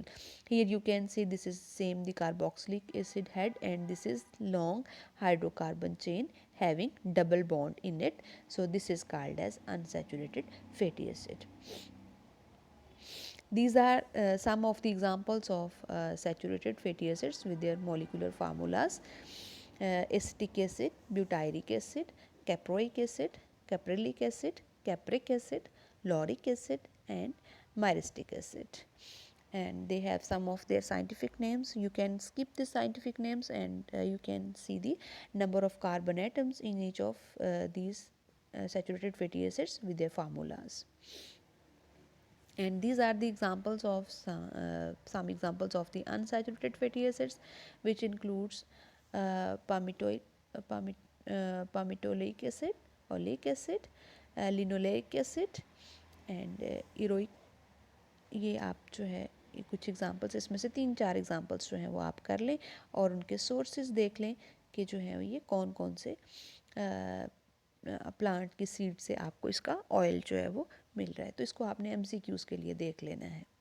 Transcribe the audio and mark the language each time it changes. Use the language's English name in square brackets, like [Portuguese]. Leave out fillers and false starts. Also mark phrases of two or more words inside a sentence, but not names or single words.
[English] Here you can see this is same the carboxylic acid head, and this is long hydrocarbon chain having double bond in it. So this is called as unsaturated fatty acid. These are some of the examples of saturated fatty acids with their molecular formulas: acetic acid, butyric acid, caproic acid, caprylic acid, capric acid, lauric acid and myristic acid. And they have some of their scientific names. You can skip the scientific names, and you can see the number of carbon atoms in each of these saturated fatty acids with their formulas. And these are the examples of some examples of the unsaturated fatty acids, which includes palmitoic palmitoleic acid, oleic acid, linoleic acid and eroic. [Hindi] ये आप जो है ये कुछ एग्जांपल्स, इसमें से 3-4 एग्जांपल्स जो हैं वो आप कर लें और उनके सोर्सेज देख लें कि जो है ये कौन कौन से प्लांट की सीड से आपको इसका ऑयल जो है वो मिल रहा है। तो इसको आपने MCQs के लिए देख लेना है।